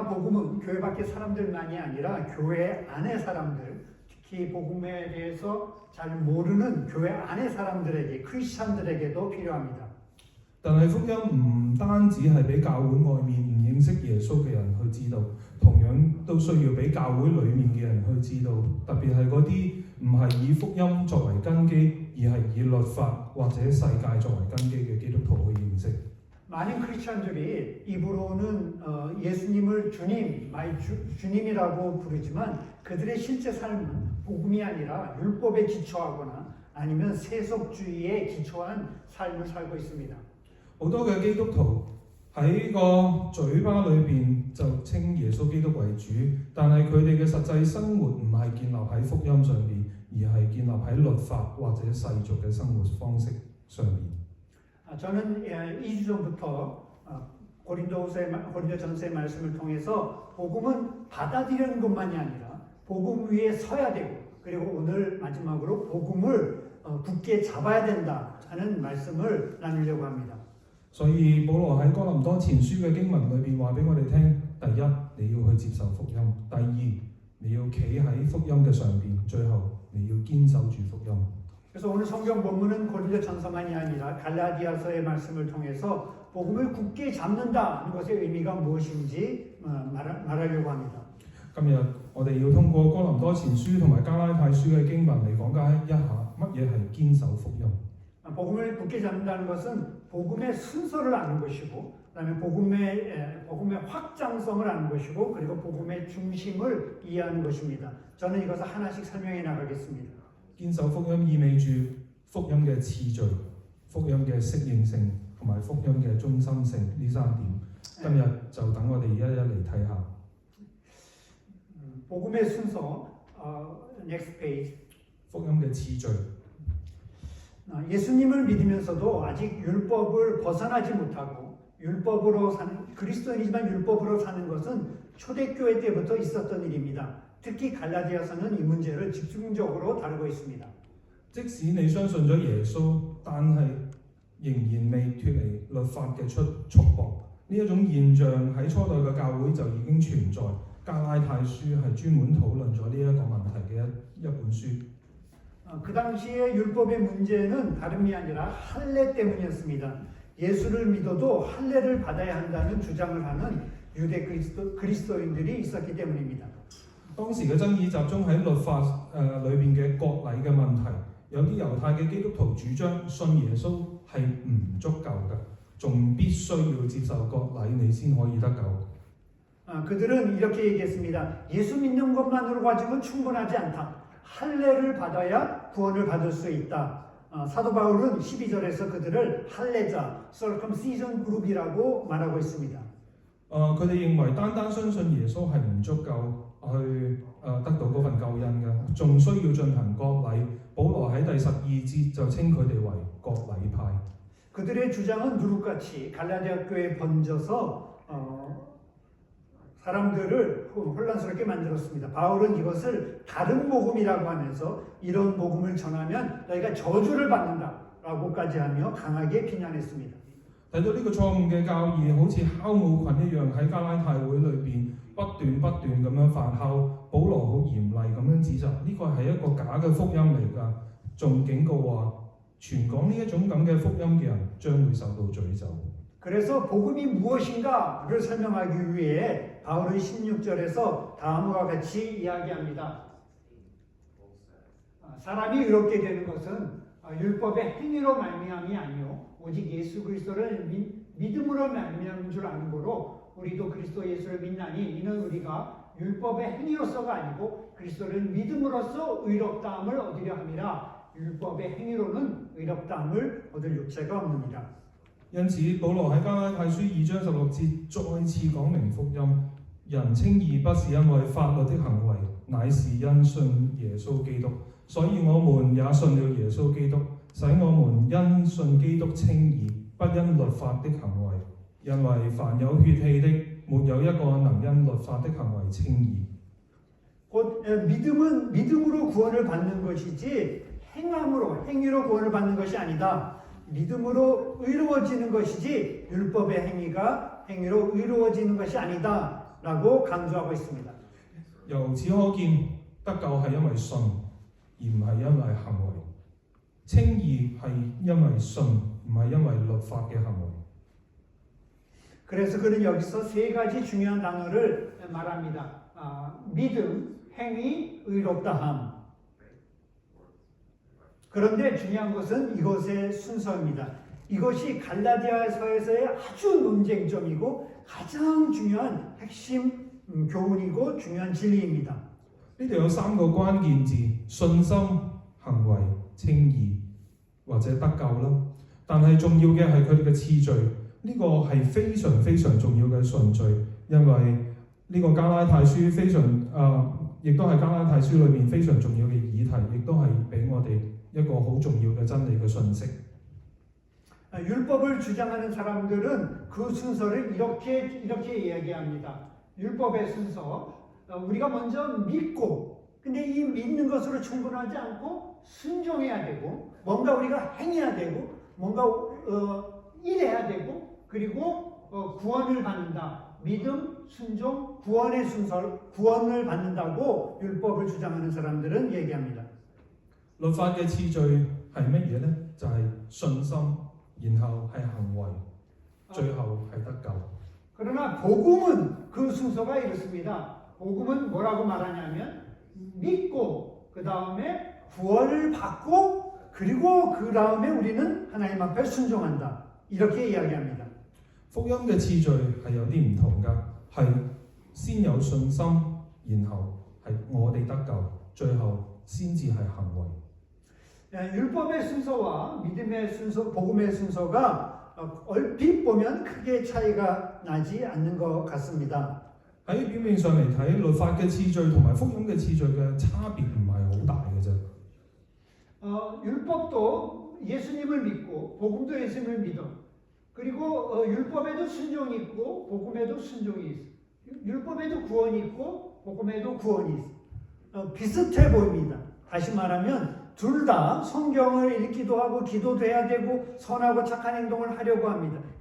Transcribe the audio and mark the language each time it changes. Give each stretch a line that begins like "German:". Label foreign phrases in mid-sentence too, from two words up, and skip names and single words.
Korean: 복음은 교회 밖의 사람들만이 아니라 교회 안의 사람들, 특히 복음에 대해서 잘 모르는 교회 안의 사람들에게, 크리스찬들에게도 필요합니다.
Cantonese: 但係福音唔單止係俾教會外面唔認識耶穌嘅人去知道，同樣都需要俾教會裡面嘅人去知道。特別係嗰啲唔係以福音作為根基，而係以律法或者世界作為根基嘅基督徒去認識。
Korean: 많은 크리스찬들이 입으로는 예수님을 주님, 주님이라고 부르지만 그들의 실제 삶은 복음이 아니라 율법에 기초하거나 아니면 세속주의에 기초한 삶을 살고 있습니다.
Cantonese: 好多嘅基督徒喺個嘴巴裏邊就稱耶穌基督為主，但係佢哋嘅實際生活唔係建立喺福音上邊，而係建立喺律法或者世俗嘅生活方式上面。
Korean: 저는 2주 전부터 고린도전서의 말씀을 통해서 복음은 받아들이는 것만이 아니라 복음 위에 서야 되고 그리고 오늘 마지막으로 복음을 굳게 잡아야 된다 하는 말씀을 나누려고 합니다.
Cantonese: 所以保羅喺哥林多前書嘅經文裏邊話俾我哋聽：第一，你要去接受福音；第二，你要企喺福音嘅上邊；最後，你要堅守住福音。
Korean: 그래서 오늘 성경 본문은 고린도전서만이 아니라 갈라디아서의 말씀을 통해서 복음을 굳게 잡는다는 것의 의미가 무엇인지 말하려고 합니다.
Cantonese: 今日我哋要通過哥林多前書同埋加拉太書嘅經文嚟講解一下乜嘢係堅守福音。
Korean: 복음을 굳게 잡는다는 것은 복음의 순서를 아는 것이고, 그다음에 복음의 확장성을 아는 것이고, 그리고 복음의 중심을 이해하는 것입니다. 저는 이것을 하나씩 설명해 나가겠습니다.
Cantonese: 堅守福音意味住福音嘅次序、福音嘅適應性同埋福音嘅中心性呢三點。今日就等我哋一一嚟睇下。
Korean: 복음의 순서,
English: next page.
Cantonese: 福音嘅次序。
Korean: 예수님을 믿으면서도 아직 율법을 벗어나지 못하고 율법으로 사는 그리스도인이지만 율법으로 사는 것은 초대교회 때부터 있었던 일입니다. 특히 갈라디아서는 이 문제를 집중적으로 다루고 있습니다.
Cantonese: 即使你相信咗耶穌，但係仍然未脱離律法嘅束縛，呢一種現象喺初代嘅教會就已經存在。加拉太書係專門討論咗呢一個問題嘅一本書。
Korean: 그 당시에 율법의 문제는 다름이 아니라 할례 때문이었습니다. 예수를 믿어도 할례를 받아야 한다는 주장을 하는 유대 그리스도인들이 있었기 때문입니다.
Cantonese: 當時嘅爭議集中喺律法裏邊嘅割禮嘅問題，有啲猶太嘅基督徒主張信耶穌係唔足夠嘅，仲必須要接受割禮你先可以得救。
Korean: 그들은 이렇게 얘기했습니다. 예수 믿는 것만으로 가지고는 충분하지 않다. 할례를 받아야 구원을 받을 수 있다. 사도 바울은 12절에서 그들을 할례자,
English: circumcision group
Korean: 이라고 말하고 있습니다.
Cantonese: 佢哋認為單單相信耶穌係唔足夠去得到嗰份救恩嘅，仲需要進行割禮。保羅喺第12節就稱佢哋為割禮派。
Korean: 그들의 주장은 누룩같이 갈라디아 교회에 번져서 사람들을 혼란스럽게 만들었습니다. 바울은 이것을 다른 복음이라고 하면서 이런 복음을 전하면 너희가 저주를 받는다라고까지 하며 강하게 비난했습니다.
Cantonese: 睇到呢個錯誤嘅教義，好似酵母菌一樣喺加拉太會裏邊不斷咁樣發酵。保羅好嚴厲咁樣指責呢個係一個假嘅福音嚟㗎，仲警告話傳講呢一種咁嘅福音嘅人將會受到詛咒。
Korean: 그래서 복음이 무엇인가를 설명하기 위해 바울은 16절에서 다음과 같이 이야기합니다. 사람이 의롭게 되는 것은 율법의 행위로 말미암이 아니요 오직 예수 그리스도를 믿음으로 말미암은 줄 아는 거로 우리도 그리스도 예수를 믿나니 이는 우리가 율법의 행위로서가 아니고 그리스도를 믿음으로써 의롭다함을 얻으려 함이라. 율법의 행위로는 의롭다함을 얻을 육체가 없느니라.
Cantonese: 因此，保羅喺加拉太書2章16節再次講明福音，人稱義不是因為法律的行為，乃是因信耶穌基督。所以我們也信了耶穌基督，使我們因信基督稱義，不因律法的行為。因為凡有血氣的，沒有一個能因律法的行為稱義。
Korean: 곧 믿음은 믿음으로 구원을 받는 것이지 행위로 구원을 받는 것이 아니다. 믿음으로 의로워지는 것이지 율법의 행위가 행위로 의로워지는 것이 아니다. 라고 강조하고 있습니다.
Cantonese: 由此可見，得救係因為信，而唔係因為行為；稱義係因為信，唔係因為律法嘅行為。
Korean: 그래서 그는 여기서 세 가지 중요한 단어를 말합니다. 믿음, 행위, 의롭다함. 그런데 중요한 것은 이것의 순서입니다. 이것이 갈라디아서에서의 아주 논쟁점이고 가장 중요한 핵심 교훈이고 중요한 진리입니다.
Cantonese: 呢度有三個關鍵字：信心、行為、稱義，或者得救啦。但係重要嘅係佢哋嘅次序，呢個係非常非常重要嘅順序，因為呢個加拉太書非常亦都係加拉太書裏面非常重要嘅議題，亦都係俾我哋一個好重要嘅真理嘅信息。
Korean: 율법을 주장하는 사람들은 그 순서를 이렇게 이야기합니다. 율법의 순서, 우리가 먼저 믿고, 근데 이 믿는 것으로 충분하지 않고 순종해야 되고, 뭔가 우리가 행해야 되고, 뭔가 일해야 되고, 그리고 구원을 받는다. 믿음, 순종, 구원의 순서, 구원을 받는다고 율법을 주장하는 사람들은 얘기합니다.
Cantonese: 律法嘅次序係乜嘢呢？就係信心，然後係行為，最後係得救。
Korean: 그러나 복음은 그 순서가 이렇습니다. 복음은 뭐라고 말하냐면 믿고 그 다음에 구원을 받고 그리고 그 다음에 우리는 하나님 앞에 순종한다. 이렇게 이야기합니다.
Cantonese: 福音嘅次序係有啲唔同㗎，係先有信心，然後係我哋得救，最後先至係行為。
Korean: 율법의 순서와 믿음의 순서, 복음의 순서가 얼핏 보면 크게 차이가 나지 않는 것 같습니다.
Cantonese: 喺表面上嚟睇，律法嘅次序同埋福音嘅次序嘅差別唔係好大嘅啫。
Korean: 율법도 예수님을 믿고 복음도 예수님을 믿어. 그리고 율법에도 순종이 있고 복음에도 순종이 있어. 율법에도 구원이 있고 복음에도 구원이 있어. 비슷해 보입니다. 다시 말하면 둘 다 성경을 읽기도 하고 기도도 해야 되고 선하고 착한 행동을 하려고 합니다.